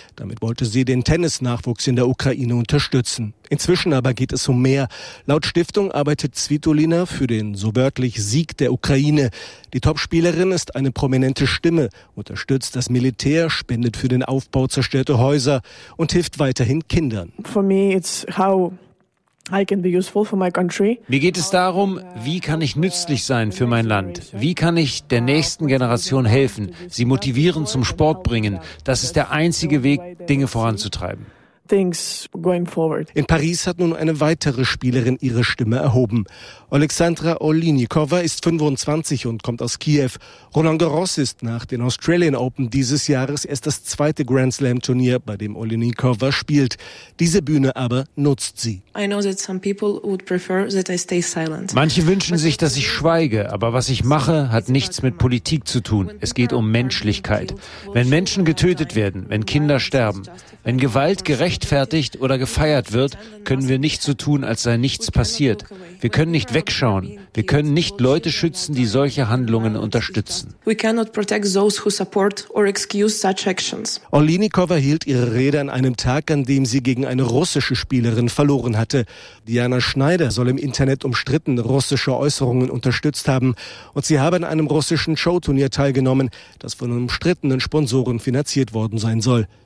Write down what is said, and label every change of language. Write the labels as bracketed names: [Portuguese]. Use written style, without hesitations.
[German] Damit wollte sie den Tennisnachwuchs in der Ukraine unterstützen. Inzwischen aber geht es um mehr. Laut Stiftung arbeitet Svitolina für den so wörtlich Sieg der Ukraine. Die Topspielerin ist eine prominente Stimme, unterstützt das Militär, spendet für den Aufbau zerstörter Häuser und hilft weiterhin Kindern. [English] For me it's how I can be useful for my country. [German] Mir geht es darum, wie kann ich nützlich sein für mein Land? Wie kann ich der nächsten Generation helfen, sie motivieren, zum Sport bringen? Das ist der einzige Weg, Dinge voranzutreiben. [English] Things going forward. [German] In Paris hat nun eine weitere Spielerin ihre Stimme erhoben. Alexandra Olinikova ist 25 und kommt aus Kiew. Roland Garros ist nach den Australian Open dieses Jahres erst das zweite Grand Slam Turnier, bei dem Olinikova spielt. Diese Bühne aber nutzt sie. [English] I know that some people would prefer that I stay silent. [German] Manche wünschen sich, dass ich schweige, aber was ich mache, hat nichts mit Politik zu tun. Es geht um Menschlichkeit. Wenn Menschen getötet werden, wenn Kinder sterben, wenn Gewalt gerechtfertigt oder gefeiert wird, können wir nicht so tun, als sei nichts passiert. Wir können nicht wegschauen. Wir können nicht Leute schützen, die solche Handlungen unterstützen. [English] We cannot protect those who support or excuse such actions. [German] Olinikova hielt ihre Rede an einem Tag, an dem sie gegen eine russische Spielerin verloren hatte. Diana Schneider soll im Internet umstritten russische Äußerungen unterstützt haben. Und sie habe an einem russischen Showturnier teilgenommen, das von umstrittenen Sponsoren finanziert worden sein soll.